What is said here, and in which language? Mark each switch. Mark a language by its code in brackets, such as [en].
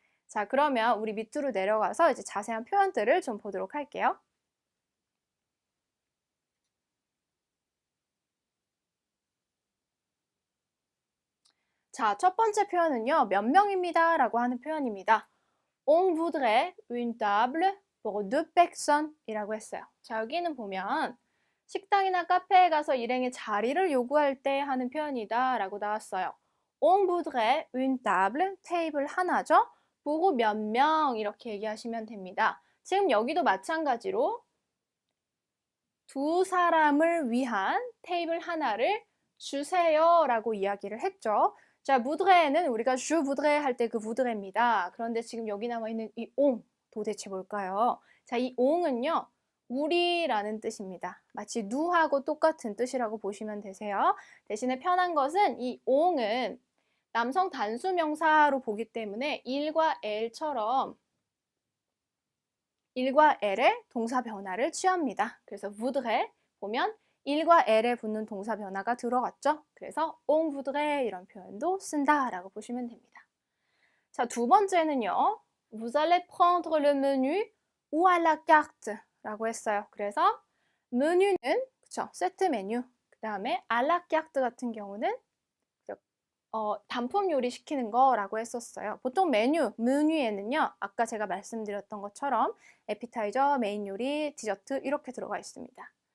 [ko] 자, 그러면 우리 밑으로 내려가서 이제 자세한 표현들을 좀 보도록 할게요. 자, 첫 번째 표현은요, 몇 명입니다 라고 하는 표현입니다. [fr] On voudrait une table pour deux personnes [ko] 이라고 했어요. 자, 여기는 보면 식당이나 카페에 가서 일행의 자리를 요구할 때 하는 표현이다 라고 나왔어요. [fr] On voudrait une table, [ko] 테이블 하나죠. 보고 몇 명 이렇게 얘기하시면 됩니다. 지금 여기도 마찬가지로 두 사람을 위한 테이블 하나를 주세요 라고 이야기를 했죠. 자, voudrait는 우리가 [fr] je voudrais [ko] 할 때 그 voudrait입니다. 그런데 지금 여기 나와 있는 이 on 도대체 뭘까요? 자, 이 on은요, 우리라는 뜻입니다. 마치 누하고 똑같은 뜻이라고 보시면 되세요. 대신에 편한 것은 이 on은 남성 단수 명사로 보기 때문에 일과 L처럼 일과 L의 동사 변화를 취합니다. 그래서 voudrait 보면 일과 L에 붙는 동사 변화가 들어갔죠. 그래서 [fr] on voudrait [ko] 이런 표현도 쓴다라고 보시면 됩니다. 자, 두 번째는요. [fr] Vous allez prendre le menu ou à la carte [ko] 라고 했어요. 그래서 메뉴는 그쵸, 세트 메뉴. 그 다음에 à la carte 같은 경우는 단품 요리 시키는 거라고 했었어요. 보통 메뉴에는요, 아까 제가 말씀드렸던 것처럼 에피타이저, 메인 요리, 디저트 이렇게 들어가 있습니다.